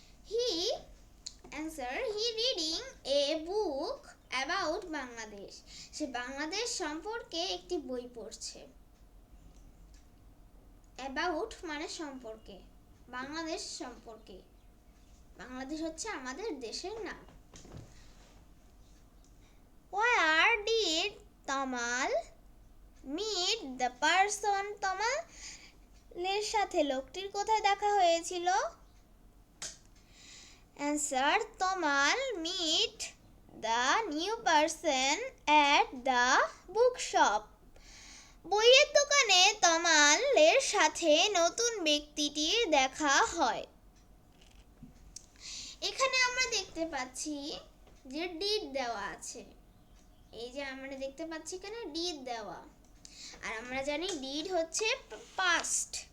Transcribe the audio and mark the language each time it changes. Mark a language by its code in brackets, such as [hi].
[en] He reading a book about Bangladesh. [bn] সে বাংলাদেশ সম্পর্কে একটি বই পড়ছে। অ্যাবাউট মানে সম্পর্কে, বাংলাদেশ সম্পর্কে। বাংলাদেশ হচ্ছে আমাদের দেশের নাম। [en] Where did Tamal meet the person? [bn] তামালের সাথে লোকটির কোথায় দেখা হয়েছিল? [en] Answer, Tamal meet the new person at the bookshop. [bn] বইয়ের দোকানে তামালের সাথে নতুন ব্যক্তিটির দেখা হয়। এখানে আমরা দেখতে পাচ্ছি যে ডিড দেওয়া আছে। এই যে আমরা দেখতে পাচ্ছি এখানে ডিড দেওয়া, আর আমরা জানি ডিড হচ্ছে পাস্ট।